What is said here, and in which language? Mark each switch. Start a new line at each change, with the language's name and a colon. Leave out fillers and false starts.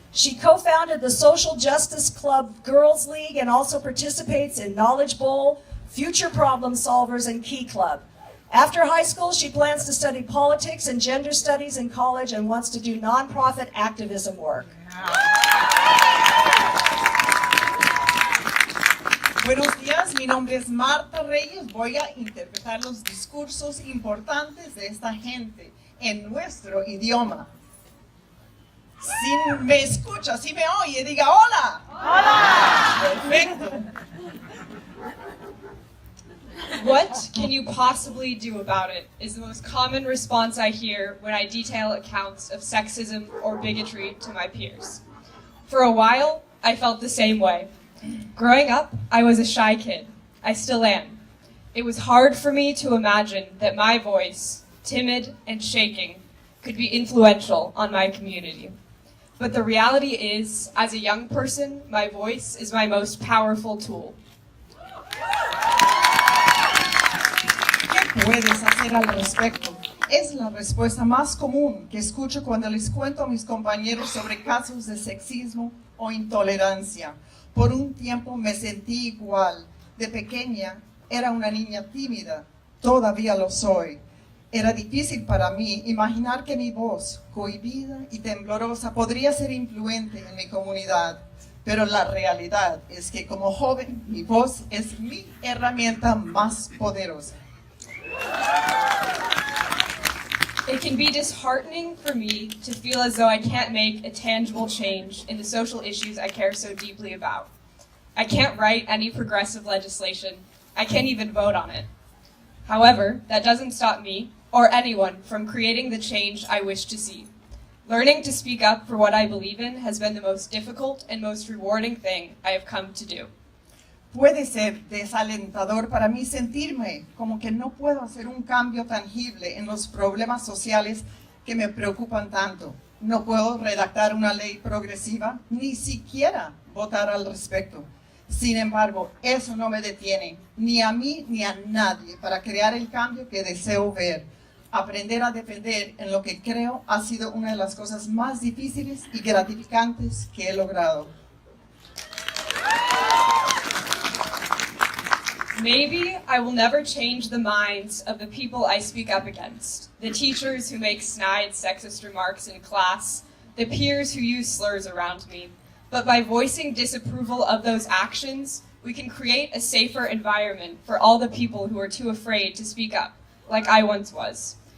English: She co-founded the Social Justice Club Girls League and also participates in Knowledge Bowl, Future Problem Solvers, and Key Club. After high school, she plans to study politics and gender studies in college and wants to do nonprofit activism work.
Spanish: Buenos días, mi nombre es Marta Reyes. Voy a interpretar los discursos importantes de esta gente en nuestro idioma. Si me escucha, si me oye, diga hola. Hola. Perfecto.
English: What can you possibly do about it is the most common response I hear when I detail accounts of sexism or bigotry to my peers. For a while, I felt the same way. Growing up, I was a shy kid. I still am. It was hard for me to imagine that my voice, timid and shaking, could be influential on my community. But the reality is, as a young person, my voice is my most powerful tool.
Spanish: ¿Qué puedes hacer al respecto? Es la respuesta más común que escucho cuando les cuento a mis compañeros sobre casos de sexismo o intolerancia. Por un tiempo me sentí igual. De pequeña era una niña tímida. Todavía lo soy. Era difícil para mí imaginar que mi voz, cohibida y temblorosa, podría ser influente en mi comunidad. Pero la realidad es que como joven, mi voz es mi herramienta más poderosa.
English: It can be disheartening for me to feel as though I can't make a tangible change in the social issues I care so deeply about. I can't write any progressive legislation. I can't even vote on it. However, that doesn't stop me or anyone from creating the change I wish to see. Learning to speak up for what I believe in has been the most difficult and most rewarding thing I have come to do.
Spanish: Puede ser desalentador para mí sentirme como que no puedo hacer un cambio tangible en los problemas sociales que me preocupan tanto. No puedo redactar una ley progresiva, ni siquiera votar al respecto. Sin embargo, eso no me detiene, ni a mí ni a nadie, para crear el cambio que deseo ver. Aprender a defender en lo que creo ha sido una de las cosas más difíciles y gratificantes que he logrado.
English: Maybe I will never change the minds of the people I speak up against, the teachers who make snide sexist remarks in class, the peers who use slurs around me. But by voicing disapproval of those actions, we can create a safer environment for all the people who are too afraid to speak up, like I once was.